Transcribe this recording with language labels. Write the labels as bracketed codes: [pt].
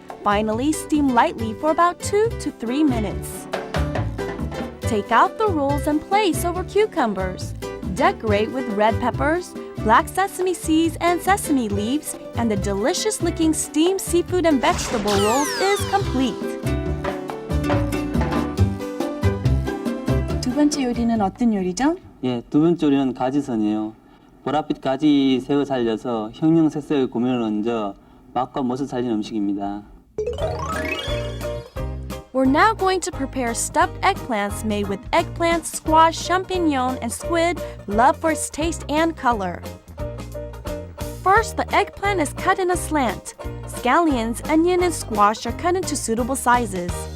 [en] Finally, steam lightly for about 2 to 3 minutes. Take out the rolls and place over cucumbers. Decorate with red peppers, black sesame seeds and sesame leaves, and the delicious-looking steamed seafood and vegetable rolls is complete. [ko] 두 번째 요리는 어떤 요리죠? 예, 두 번째 요리는 가지선이에요. 보랏빛 가지색을 살려서 형형색색의 고명을 얹어 맛과 멋을 살린 음식입니다. [en] We're now going to prepare stuffed eggplants made with eggplant, squash, champignon, and squid, loved for its taste and color. First, the eggplant is cut in a slant. Scallions, onion, and squash are cut into suitable sizes.